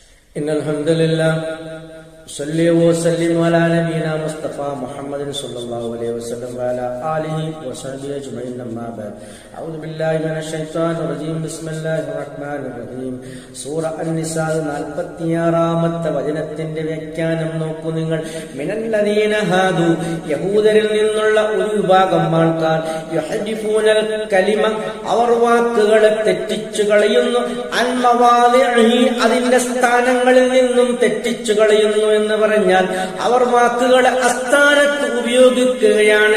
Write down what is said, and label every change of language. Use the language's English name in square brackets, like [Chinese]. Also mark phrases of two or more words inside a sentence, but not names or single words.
[Arabic] إن الحمد لله صلى وسلم على نبينا مصطفى محمد صلى الله عليه وسلم وعلى آله وصحبه أجمعين أما بعد أعوذ بالله من الشيطان الرجيم بسم الله الرحمن الرحيم [Malayalam] സൂറ അൻ-നിസാ 46-ാമത്തെ വചനത്തിന്റെ വ്യാഖ്യാനം നോക്കൂ നിങ്ങൾ. [Arabic] من الذين هادوا, [Malayalam] യഹൂദരിൽ നിന്നുള്ള ഒരു വിഭാഗം ആൾക്കാർ, [Arabic] يحرفون الكلم, [Malayalam] അവർ വാക്കുകളെ തെറ്റിച്ചു കളയുന്നു, [Arabic] عن مواضعه, [Malayalam] അതിന്റെ സ്ഥാനങ്ങളിൽ നിന്നും തെറ്റിച്ചു കളയുന്നു എന്ന് പറഞ്ഞാൽ അവർ വാക്കുകളെ അസ്ഥാനത്ത് ഉപയോഗിക്കുകയാണ്.